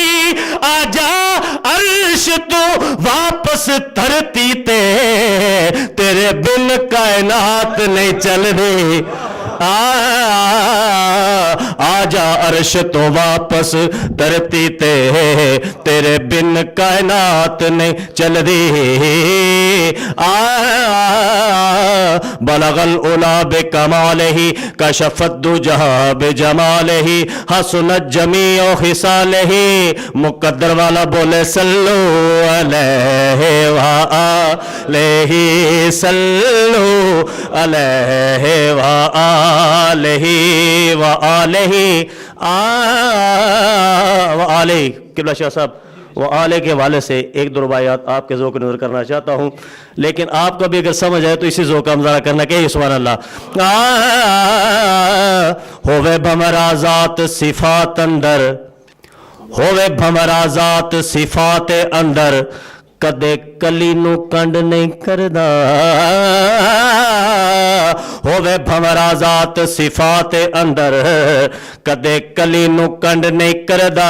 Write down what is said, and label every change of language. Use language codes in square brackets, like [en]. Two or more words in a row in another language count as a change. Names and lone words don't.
[pa] آجا عرش تو واپس دھرتی تے تیرے بن کائنات نہیں چلدی. آجا عرش تو واپس دھرتی تے تیرے بن کائنات نہیں چلدی. [ar] بلغ العلى بكماله كشف الدجى بجماله حسنت جميع خصاله. [pa] مقدر والا بولے [ar] صلوا عليه وآله صلوا عليه وآله وآله وآله. [ur] قبلہ شاہ صاحب وہ آلے کے والے سے ایک دو رباعیات آپ کے ذوق نذر کرنا چاہتا ہوں، لیکن آپ کو بھی اگر سمجھ آئے تو اسی ذوق کا مظاہرہ کرنا چاہیے. [ar] سبحان الله. [pa] ہووے بھمرازات صفات اندر ہووے بھمرازات صفات اندر کدے کلی نوں کنڈ نہیں کردا. ہووے بھمرازات صفات اندر کدے کلی نوں کنڈ نہیں کردا.